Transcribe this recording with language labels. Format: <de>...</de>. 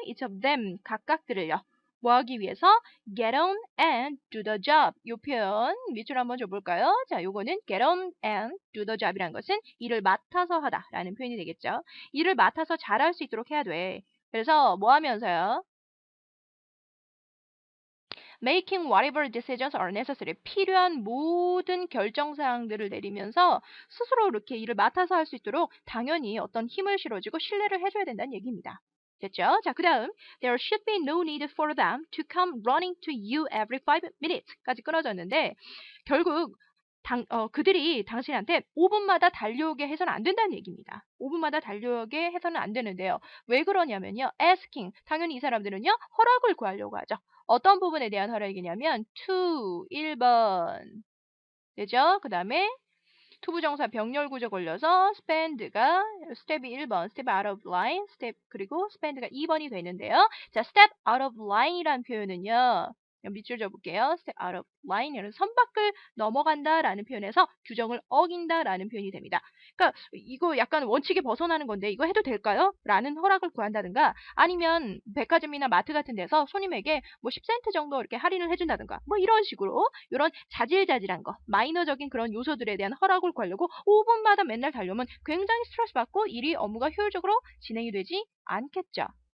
<en>each of them.</en> <ko>각각들을요. 뭐 하기 위해서?</ko> <en>get on and do the job.</en> <ko>요 표현 밑줄 한번 줘볼까요? 자, 요거는</ko> <en>get on and do the job</en> <ko>이란 것은 일을 맡아서 하다 라는 표현이 되겠죠. 일을 맡아서 잘할 수 있도록 해야 돼. 그래서 뭐 하면서요?</ko> <en>making whatever decisions are necessary.</en> <ko>필요한 모든 결정사항들을 내리면서 스스로 이렇게 일을 맡아서 할 수 있도록 당연히 어떤 힘을 실어주고 신뢰를 해줘야 된다는 얘기입니다. 됐죠? 자, 그 다음</ko> <en>there should be no need for them to come running to you every 5 minutes</en> <ko>까지 끊어졌는데 결국 그들이 당신한테 5분마다 달려오게 해서는 안 된다는 얘기입니다. 5분마다 달려오게 해서는 안 되는데요. 왜 그러냐면요. asking. 당연히 이 사람들은요. 허락을 구하려고 하죠. 어떤 부분에 대한 허락이냐면 to 1번. 되죠? 그 다음에 투부정사 병렬 구조 걸려서 spend가 스텝이 1번, step out of line, step 그리고 spend가 2번이 되는데요. 자, step out of line이란 표현은요. 밑줄 줘볼게요. step out of line은 선 밖을 넘어간다라는 표현에서 규정을 어긴다라는 표현이 됩니다. 그러니까 이거 약간 원칙에 벗어나는 건데 이거 해도 될까요? 라는 허락을 구한다든가 아니면 백화점이나 마트 같은 데서 손님에게 뭐 10센트 정도 이렇게 할인을 해준다든가 뭐 이런 식으로 이런 자질자질한 거 마이너적인 그런 요소들에 대한 허락을 구하려고 5분마다 맨날 달려오면 굉장히 스트레스 받고 일이 업무가 효율적으로 진행이 되지 않겠죠.</ko>